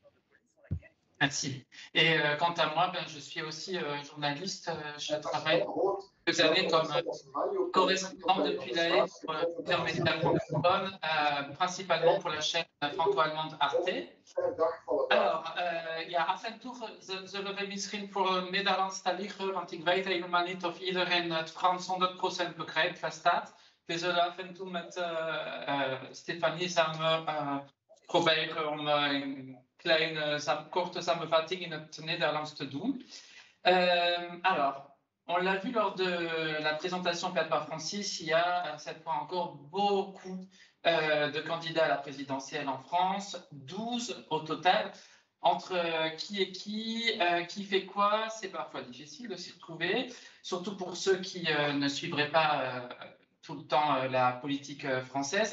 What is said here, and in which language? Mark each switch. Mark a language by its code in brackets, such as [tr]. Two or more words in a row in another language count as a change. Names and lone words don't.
[fr] Merci. Et quant à moi, je suis aussi journaliste. Je travaille quelques années comme correspondant depuis La Haye pour plusieurs médias francophones, principalement pour la chaîne franco-allemande Arte. Alors, [nl] ja, af en toe zullen we misschien voor een Nederlandstalige, want ik weet helemaal niet of iedereen het Frans 100% begrijpt, verstaat. We zullen af en toe met Stéphanie samen proberen om kleine, korte samenvatting in het Nederlands te doen. [fr] Alors, on l'a vu lors de la présentation faite par Francis, il y a cette fois encore beaucoup de candidats à la présidentielle en France, 12 au total. Entre qui est qui fait quoi, c'est parfois difficile de s'y retrouver, surtout pour ceux qui ne suivraient pas tout le temps la politique française.